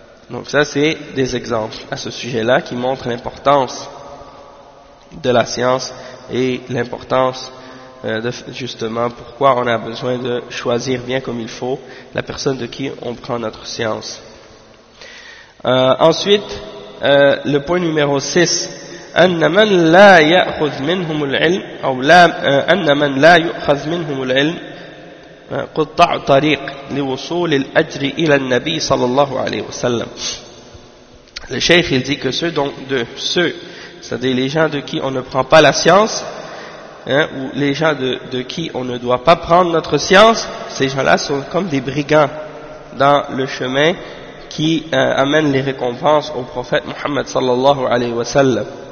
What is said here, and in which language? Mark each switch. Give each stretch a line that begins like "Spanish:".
French: Donc ça, c'est des exemples à ce sujet-là qui montrent l'importance de la science et l'importance de, justement, pourquoi on a besoin de choisir bien comme il faut la personne de qui on prend notre science. Ensuite, le point numéro 6.
Arabic: أن من لا يأخذ منهم العلم أو لا أن من لا يأخذ منهم العلم قطع طريق لوصول الأجر إلى النبي صلى الله عليه وسلم.
French: Le cheikh il dit que ceux dont de ceux, c'est-à-dire les gens de qui on ne prend pas la science, hein, ou les gens de qui on ne doit pas prendre notre science, ces gens-là sont comme des brigands dans le chemin qui amène les récompenses au prophète Muhammad
Arabic: صلى الله عليه وسلم.